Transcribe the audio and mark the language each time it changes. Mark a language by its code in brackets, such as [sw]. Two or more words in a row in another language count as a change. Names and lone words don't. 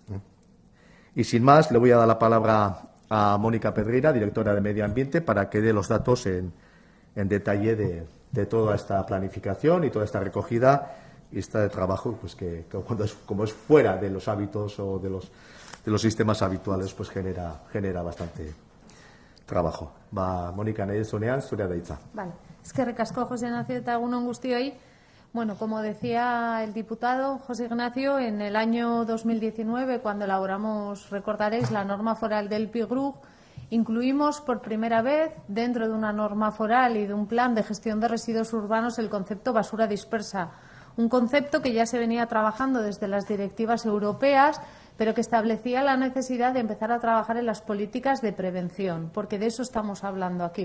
[es] Y sin más, le voy a dar la palabra a Mónica Pedreira, directora de Medio Ambiente, para que dé los datos en detalle de toda esta planificación y toda esta recogida y este trabajo, pues que como es fuera de los hábitos o de los sistemas habituales, pues genera bastante trabajo. Mónica, [eu] nahi zunean, zurea da hitza. Vale. Eskerrik asko, José Ignacio, eta egunon guztioi. [es] Bueno, como decía el diputado José Ignacio, en el año 2019, cuando elaboramos, recordaréis, la norma foral del PIGRUG, incluimos por primera vez, dentro de una norma foral y de un plan de gestión de residuos urbanos, el concepto basura dispersa. Un concepto que ya se venía trabajando desde las directivas europeas, pero que establecía la necesidad de empezar a trabajar en las políticas de prevención, porque de eso estamos hablando aquí.